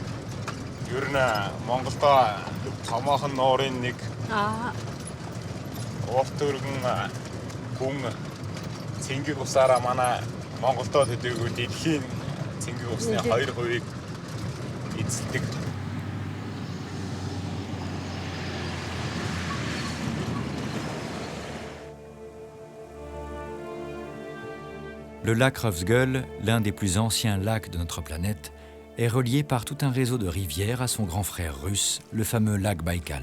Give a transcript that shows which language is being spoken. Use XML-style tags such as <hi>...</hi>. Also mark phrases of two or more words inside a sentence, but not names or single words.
<mn>Ер нь Монголдо томоохон нуурын нэг урт өргөн гүн цэнгэг усаараа манай Монголдо төдийгүй дэлхийн цэнгэг усны 2% эзэлдэг.</mn> <fr>Le lac Rovsgol, l'un des plus anciens lacs de notre planète, est relié par tout un réseau de rivières à son grand frère russe, le fameux lac Baïkal.</fr>